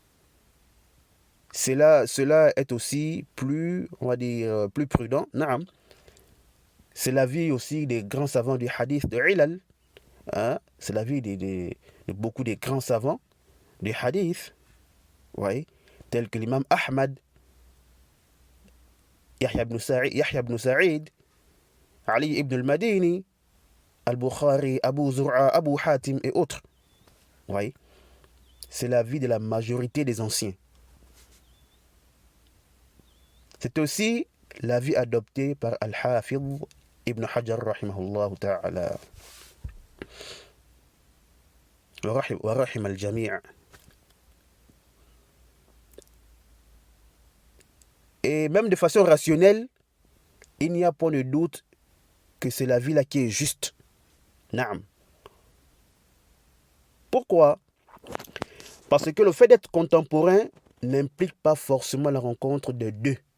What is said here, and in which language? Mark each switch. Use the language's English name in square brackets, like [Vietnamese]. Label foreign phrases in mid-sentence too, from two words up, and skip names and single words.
[French] Cela est aussi plus, on va dire, plus prudent. Naam. C'est l'avis aussi des grands savants du hadith de Ilal. C'est l'avis de beaucoup des grands savants du hadith. Oui, tels que l'imam Ahmad, Yahya ibn Sa'id, Ali ibn al-Madini, Al-Bukhari, Abu Zur'a, Abu Hatim et autres. Oui, c'est l'avis de la majorité des anciens. C'est aussi l'avis adopté par Al-Hafidh Ibn Hajar [Arabic] rahimahullah ta'ala. Wa rahim al-jami'. [French] Et même de façon rationnelle, il n'y a pas de doute que c'est la vie là qui est juste. Naam. Pourquoi? Parce que le fait d'être contemporain n'implique pas forcément la rencontre de deux.